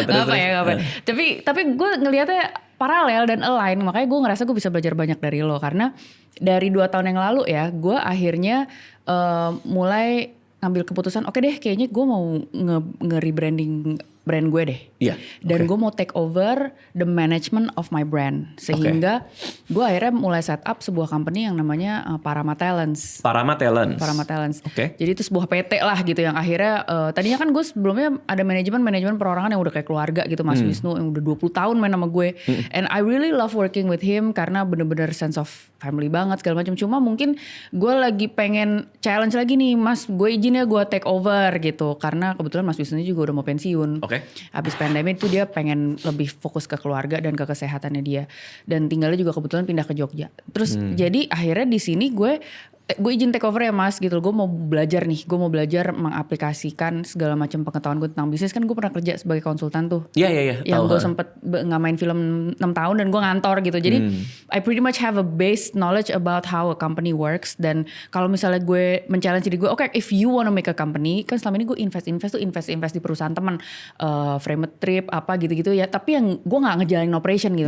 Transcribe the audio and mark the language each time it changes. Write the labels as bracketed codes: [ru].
[id] Gak apa. Tapi gue ngelihatnya paralel dan align. Makanya gue ngerasa gue bisa belajar banyak dari lo. Karena dari 2 tahun yang lalu ya, gue akhirnya mulai ngambil keputusan, oke deh kayaknya gue mau nge-rebranding brand gue deh. Iya. Dan gue mau [en] take over the management of my brand. [id] Sehingga gue akhirnya mulai set up sebuah company yang namanya Parama Talents. Parama Talents. Oke. Jadi itu sebuah PT lah gitu yang akhirnya tadinya kan gue sebelumnya ada manajemen perorangan yang udah kayak keluarga gitu, Mas Wisnu yang udah 20 tahun main sama gue. [en] And I really love working with him [id] karena bener-bener [en] sense of family [id] banget segala macam. Cuma mungkin gue lagi pengen challenge lagi nih, Mas, gue izin ya gue take over gitu karena kebetulan Mas Wisnu juga udah mau pensiun. Oke. Oke. Habis pandemi itu dia pengen lebih fokus ke keluarga dan ke kesehatannya dia. Dan tinggalnya juga kebetulan pindah ke Jogja. Terus jadi akhirnya di sini gue izin take over ya mas gitu. Gue mau belajar nih. Gue mau belajar mengaplikasikan segala macam pengetahuan gue tentang bisnis. Kan gue pernah kerja sebagai konsultan tuh. Iya. Yang gue sempet nggak main film 6 tahun dan gue ngantor gitu. Jadi [en] I pretty much have a base knowledge about how a company works. [id] Dan kalau misalnya gue men-challenge diri gue, [en] okay, if you wanna make a company, [id] kan selama ini gue invest di perusahaan teman, frame a trip apa gitu-gitu ya. Tapi yang gue nggak ngejalanin operation gitu.